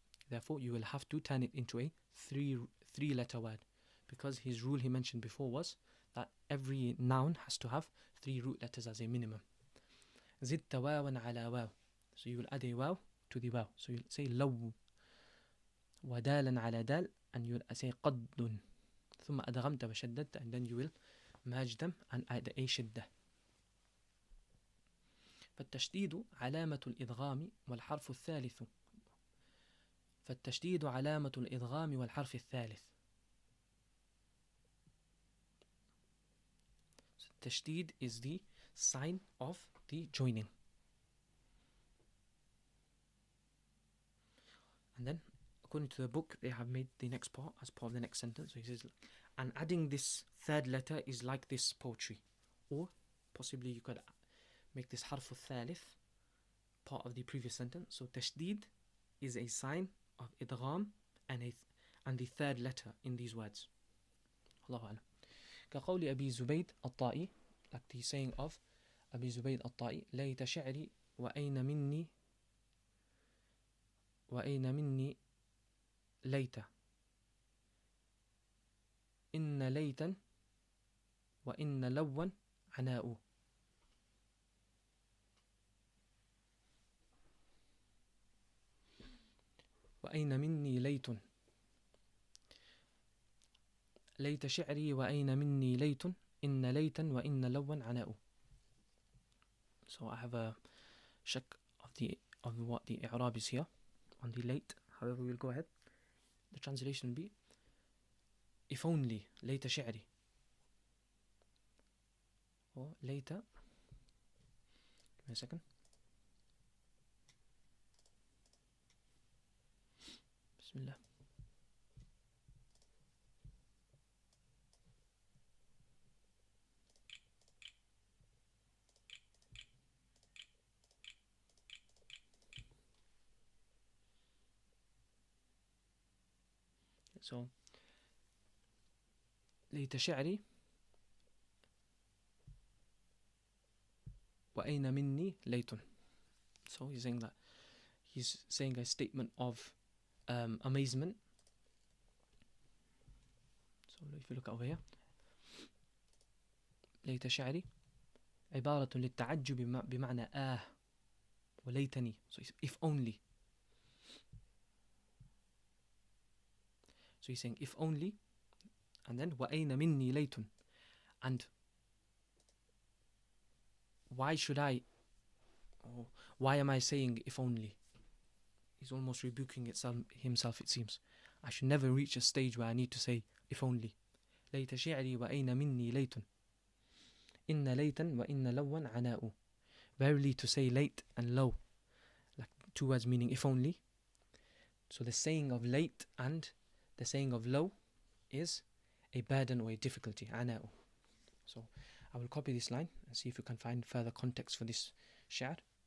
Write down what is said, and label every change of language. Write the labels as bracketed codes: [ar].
[en] Therefore, you will have to turn it into a three-letter word, because his rule he mentioned before was that every noun has to have 3 root letters as a minimum. [ar] زدت واوا على واو. [en] So you will add a waw to the waw. So you'll say [ar] لو ودالا على دال, [en] and you will say [ar] قد ثم أدغمت وشددت, [en] and then you will merge them and add a شدة. [ar] فالتشديد علامة الإدغام والحرف الثالث. فالتشديد علامة الإدغام والحرف الثالث. [en] So tashdid is the sign of the joining. And then, according to the book, they have made the next part as part of the next sentence. So he says, and adding this third letter is like this poetry. Or, possibly you could make this harf al-thalith part of the previous sentence. So tashdid is a sign of idgham and the third letter in these words. [ar] Allahu A'lam. كقول أبي زبيد الطائي, [en] like the saying of [ar] أبي زبيد الطائي, ليت شعري وأين مني ليت إن ليتا وإن لوا عناء. وأين مني ليت ليت شعري وأين مني ليت إن ليتا وإن لوا عناء. [en] So I have a check of what the i'rab is here on the late. However, we'll go ahead. The translation will be if only ليت شعري, or ليت, give me a second. [ar] بسم الله. So ليت شعري وأين مني ليت. [en] So he's saying a statement of amazement. So if you look over here, [ar] ليت شعري عبارة للتعجب بمعنى وليتني. [en] So if only. So he's saying if only, and then [ar] وأين مني ليت, [en] and why am I saying if only? He's almost rebuking himself, it seems. I should never reach a stage where I need to say if only. [ar] ليت شعري وأين مني ليت إن ليتا وإن لوا عناء. [en] Verily, to say late and low, like 2 words meaning if only. So the saying of late and the saying of low is a burden or a difficulty. [ar] عناء. [en] So I will copy this line and see if we can find further context for this sha'r.